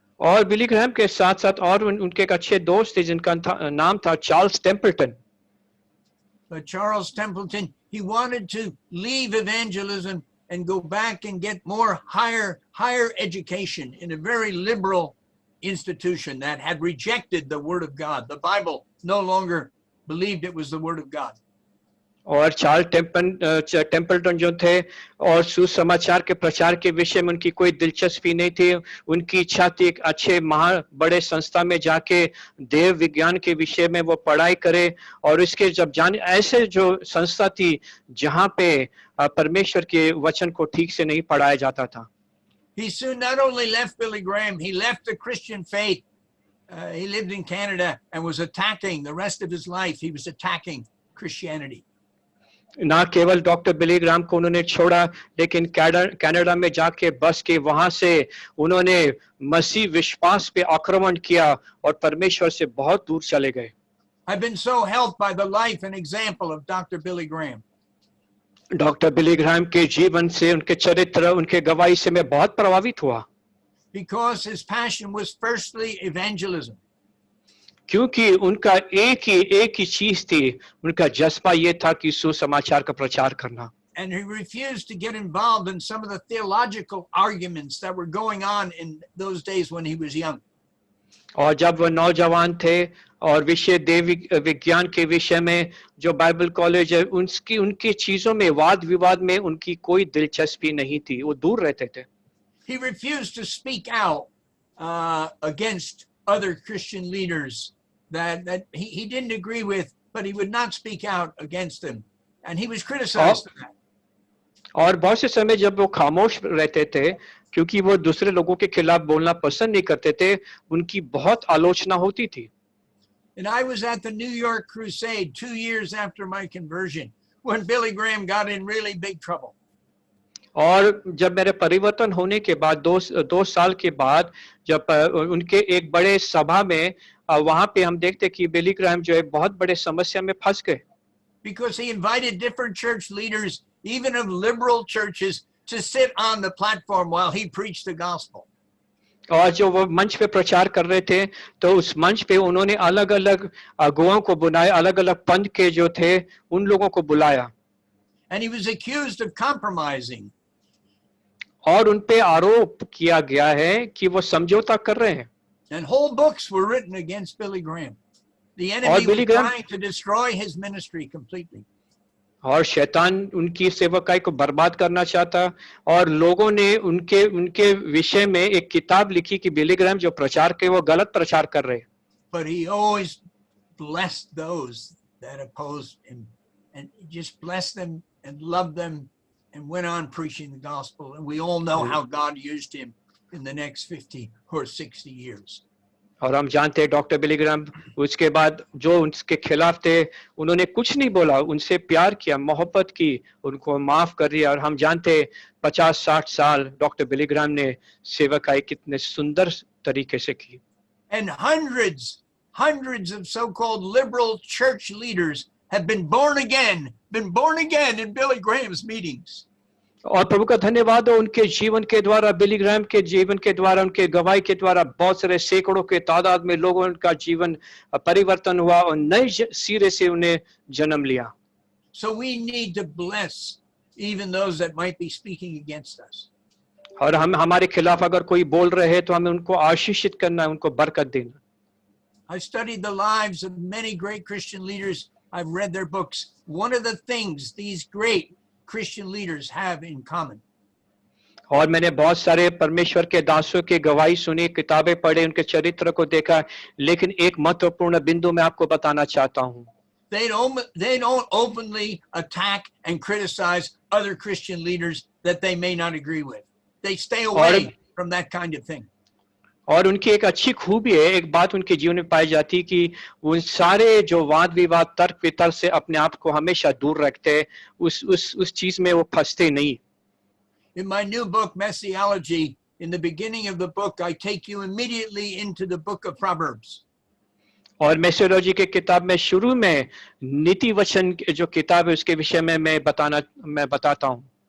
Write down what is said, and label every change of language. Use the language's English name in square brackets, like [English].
[Hindi] और Billy Graham के साथ साथ और उनके एक अच्छे दोस्त थे जिनका नाम था Charles Templeton. [English] But Charles Templeton, he wanted to leave evangelism and go back and get more higher education in a very liberal institution that had rejected the word of God. The Bible no longer believed it was the word of God. [Hindi] और Charles Templeton जो थे और सुसमाचार के प्रचार के विषय में उनकी कोई दिलचस्पी नहीं थी। उनकी इच्छा थी एक अच्छे बड़े संस्था में जाके देव विज्ञान के विषय में वो पढ़ाई करे और इसके जब जाने ऐसे जो संस्था थी जहां पे परमेश्वर के वचन को ठीक से नहीं पढ़ाया जाता था। [English] He soon not only left Billy Graham, he left the Christian faith. He lived in Canada and was attacking the rest of his life. He was attacking Christianity. [Hindi] ना केवल डॉक्टर बिली ग्राहम को उन्होंने छोड़ा लेकिन Canada में जाके बस के वहां से उन्होंने मसीह विश्वास पे आक्रमण किया और परमेश्वर से बहुत दूर चले गए। [English] I've been so helped by the life and example of Dr. Billy Graham. [Hindi] Doctor Billy Graham के जीवन से, उनके चरित्र, उनके गवाही से मैं बहुत प्रभावित हुआ। [English] Because his passion was firstly evangelism. [Hindi] क्योंकि उनका एक ही चीज थी, उनका जज्बा ये था कि सुसमाचार का प्रचार करना। [English] And he refused to get involved in some of the theological arguments that were going on in those days when he was young. [Hindi] और जब वो नौजवान थे और विषय देव विज्ञान के विषय में जो बाइबल कॉलेज है उनकी चीजों में वाद विवाद में उनकी कोई दिलचस्पी नहीं थी, वो दूर रहते थे। [English] He refused to speak out against other Christian leaders that he didn't agree with, but he would not speak out against them, and he was criticized for that. [Hindi] और बहुत से समय जब वो खामोश रहते थे क्योंकि वो दूसरे लोगों के खिलाफ बोलना पसंद नहीं करते थे, उनकी बहुत आलोचना होती थी। [English] And I was at the New York Crusade 2 years after my conversion when Billy Graham got in really big trouble. [Hindi] और जब मेरे परिवर्तन होने के बाद दो साल के बाद जब उनके एक बड़े सभा में वहां पे हम देखते कि बिली ग्राहम जो है बहुत बड़े समस्या में फंस गए। [English] Because he invited different church leaders, even of liberal churches, to sit on the platform while he preached the gospel. [Hindi] और जो वो मंच पे प्रचार कर रहे थे तो उस मंच पे उन्होंने अलग अलग अगुवाओं को बुलाया, अलग अलग पंथ के जो थे उन लोगों को बुलाया। [English] And he was accused of compromising. [Hindi] और उन पे आरोप किया गया है कि वो समझौता कर रहे हैं। [English] And whole books were written against Billy Graham. The enemy was trying to destroy his ministry completely. [Hindi] और शैतान उनकी सेवकाई को बर्बाद करना चाहता और लोगों ने उनके विषय में एक किताब लिखी कि बिली ग्राहम जो प्रचार के वो गलत प्रचार कर रहे। [English] But he always blessed those that opposed him and just blessed them and loved them and went on preaching the gospel, and we all know how God used him in the next 50 or 60 years. [Hindi] और हम जानते हैं doctor Billy Graham उसके बाद जो उनके खिलाफ थे उन्होंने कुछ नहीं बोला, उनसे प्यार किया, मोहब्बत की, उनको माफ कर दिया। और हम जानते हैं 50-60 साल डॉक्टर बिली ग्राहम ने सेवकाई कितने सुंदर तरीके से की। [English] And hundreds of so-called liberal church leaders have been born again in Billy Graham's meetings. [Hindi] और प्रभु का धन्यवाद हो उनके जीवन के द्वारा, बिली ग्राहम के जीवन के द्वारा, उनके गवाही के द्वारा बहुत सारे सैकड़ों के तादाद में लोगों का जीवन परिवर्तन हुआ और नए सिरे से उन्हें जन्म लिया। [English] So we need to bless even those that might be speaking against us. [Hindi] और हम हमारे खिलाफ अगर कोई बोल रहे हैं तो हमें उनको आशीषित करना है, उनको बरकत देना। [English] I studied the lives of many great Christian leaders. I've read their books. One of the things these great Christian leaders have in common [Hindi] और मैंने बहुत सारे परमेश्वर के दासों की गवाही सुनी, किताबें पढ़े, उनके चरित्र को देखा, लेकिन एक महत्वपूर्ण बिंदु मैं आपको बताना चाहता हूँ। [English] they don't openly attack and criticize other Christian leaders that they may not agree with. They stay away from that kind of thing. [Hindi] और उनकी एक अच्छी खूबी है, एक बात उनके जीवन में पाई जाती है कि उन सारे जो वाद विवाद तर्क वितर्क से अपने आप को हमेशा दूर रखते हैं, उस चीज में वो फंसते नहीं। [English] In my new book, Messiology, in the beginning of the book, I take you immediately into the book of Proverbs. [Hindi] और मेसियोलॉजी के किताब में शुरू में नीति वचन जो किताब है उसके विषय में मैं बताता हूँ,